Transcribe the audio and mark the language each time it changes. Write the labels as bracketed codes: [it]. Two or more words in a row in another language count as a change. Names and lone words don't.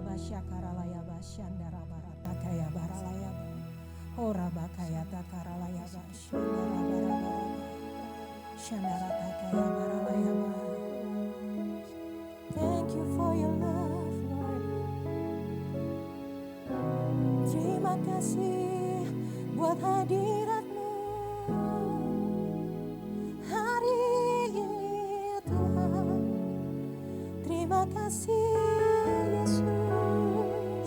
[en] Syakaralaya Shandara Barata Kaya Baralaya Ora Bakaya Takaralaya Shandara Barabara Shandara Takaya Baralaya. Thank you for your love, Lord. [id] Terima kasih buat hadirat-Mu hari ini, Tuhan. Terima kasih, Yesus.